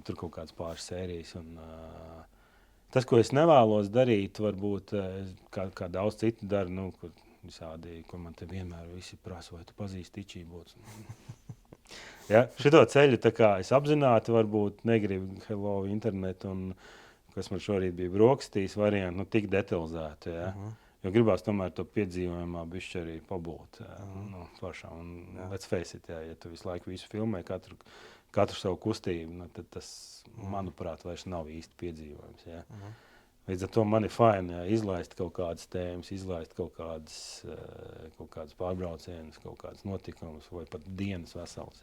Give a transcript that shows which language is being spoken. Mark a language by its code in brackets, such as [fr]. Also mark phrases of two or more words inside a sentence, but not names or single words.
[lv] Tur kaut kādas pāris sērijas, un tas, ko es nevēlos darīt, varbūt, kā daudz citu dara, kur visādi, ko man te vienmēr visi prasa, vai tu pazīsti Tičībots. Ja, šito ceļu tā kā es apzināti varbūt negribu hello internetu, un kas man šorīt bija brokastīs variantu, tik detalizēti, ja. Jo gribās tomēr to piedzīvojumā bišķi arī pabūt, pašā. [en] Un let's face it, [lv] ja tu visu laiku visu filmē, katru savu kustību, tad tas, manuprāt, vairs nav īsti piedzīvojums. Ja. Līdz ar to man ir fajn izlaist kaut kādas tēmas, izlaist kaut kādas pārbraucienas, kaut kādas notikumus vai pat dienas vesels.